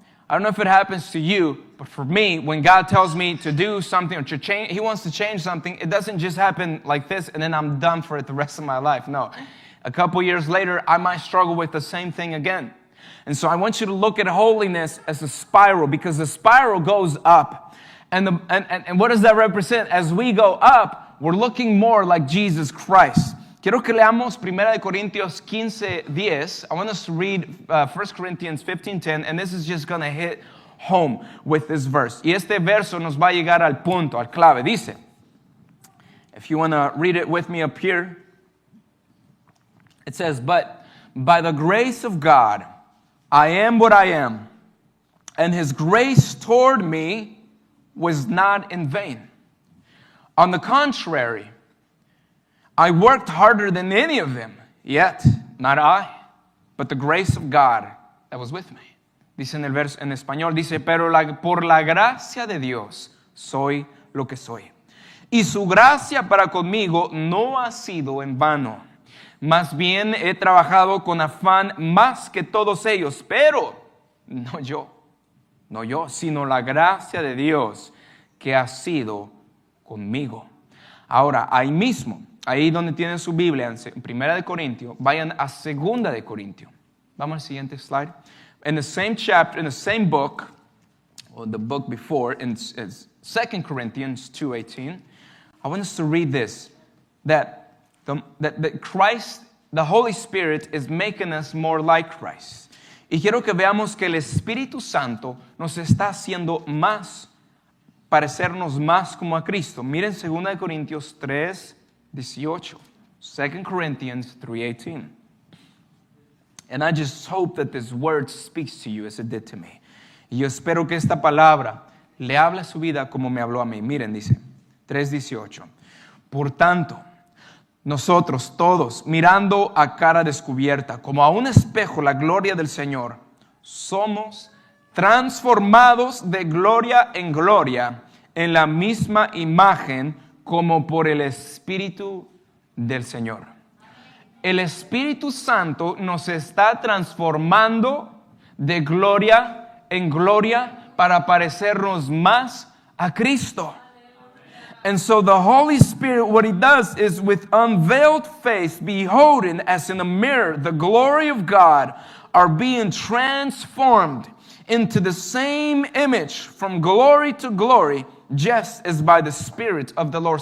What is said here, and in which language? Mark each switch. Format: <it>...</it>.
<en>I don't know if it happens to you, but for me, when God tells me to do something or to change, He wants to change something, it doesn't just happen like this and then I'm done for it the rest of my life. No. A couple years later, I might struggle with the same thing again. And so I want you to look at holiness as a spiral, because the spiral goes up. And what does that represent? As we go up, we're looking more like Jesus Christ.</en> <es>Quiero que leamos 1 Corintios 15:10.</es> <en>I want us to read 1 Corinthians 15:10, and this is just going to hit home with this verse.</en> <es>Y este verso nos va a llegar al punto, al clave. Dice,</es> <en>if you want to read it with me up here, it says, but by the grace of God, I am what I am, and His grace toward me was not in vain. On the contrary, I worked harder than any of them, yet not I, but the grace of God that was with me.</en> <es>Dice en el verso en español, dice, pero por la gracia de Dios soy lo que soy. Y su gracia para conmigo no ha sido en vano. Más bien he trabajado con afán más que todos ellos, pero no yo, sino la gracia de Dios que ha sido conmigo. Ahora, ahí mismo, ahí donde tienen su Biblia, en Primera de Corintios, vayan a Segunda de Corintios. Vamos al siguiente slide.</es> <en>In the same chapter, in the same book, or the book before, in 2 Corinthians 2:18, I want us to read this, that Christ, the Holy Spirit, is making us more like Christ.</en> <es>Y quiero que veamos que el Espíritu Santo nos está haciendo más, parecernos más como a Cristo. Miren 2 Corintios 3:18. 2 Corinthians 3:18.</es> <en>And I just hope that this word speaks to you as it did to me.</en> <es>Y yo espero que esta palabra le hable a su vida como me habló a mí. Miren, dice 3:18. Por tanto, nosotros todos, mirando a cara descubierta, como a un espejo la gloria del Señor, somos transformados de gloria en gloria en la misma imagen como por el Espíritu del Señor. El Espíritu Santo nos está transformando de gloria en gloria para parecernos más a Cristo.</es> <en>And so the Holy Spirit, what He does is with unveiled face, beholding as in a mirror the glory of God, are being transformed into the same image from glory to glory, just as by the Spirit of the Lord.</en>